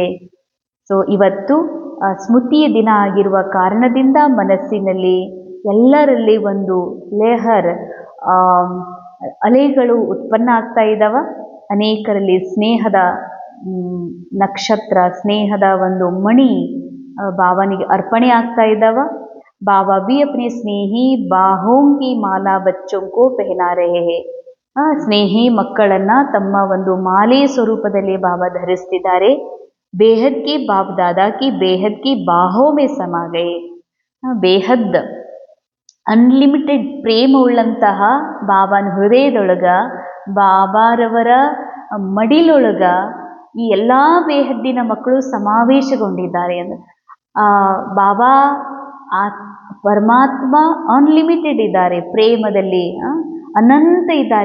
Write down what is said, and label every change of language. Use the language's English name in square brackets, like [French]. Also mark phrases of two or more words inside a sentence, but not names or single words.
[Kannada] ಸೊ ಇವತ್ತು ಸ್ಮೃತಿಯ ದಿನ ಆಗಿರುವ ಕಾರಣದಿಂದ ಮನಸ್ಸಿನಲ್ಲಿ ಎಲ್ಲರಲ್ಲಿ ಒಂದು ಲೇಹರ್ ಅಲೆಗಳು ಉತ್ಪನ್ನ ಆಗ್ತಾ ಇದ್ದಾವ. ಅನೇಕರಲ್ಲಿ ಸ್ನೇಹದ ನಕ್ಷತ್ರ, ಸ್ನೇಹದ ಒಂದು ಮಣಿ ಬಾಬನಿಗೆ ಅರ್ಪಣೆ ಆಗ್ತಾ ಇದ್ದಾವ. [Hindi] बाबा भी अपने स्नेही बाहों की माला बच्चों को पहना रहे हैं. [Kannada] ಸ್ನೇಹಿ ಮಕ್ಕಳನ್ನ ತಮ್ಮ ಒಂದು ಮಾಲೆ ಸ್ವರೂಪದಲ್ಲಿ ಬಾಬಾ ಧರಿಸ್ತಿದ್ದಾರೆ. [Hindi] बेहद की बाप दादा की बेहद की बाहों में समा गए. [Kannada] ಬೇಹದ್ ಅನ್ಲಿಮಿಟೆಡ್ ಪ್ರೇಮ ಉಳ್ಳಂತಹ ಬಾಬಾನ ಹೃದಯದೊಳಗ, ಬಾಬಾರವರ ಮಡಿಲೊಳಗ ಈ ಎಲ್ಲ ಬೇಹದ್ದಿನ ಮಕ್ಕಳು ಸಮಾವೇಶಗೊಂಡಿದ್ದಾರೆ ಅಂದ್ರೆ ಬಾಬಾ ಆ ಪರಮಾತ್ಮ ಅನ್ಲಿಮಿಟೆಡ್ ಇದ್ದಾರೆ ಪ್ರೇಮದಲ್ಲಿ, ಅನಂತ ಇದ್ದಾರೆ.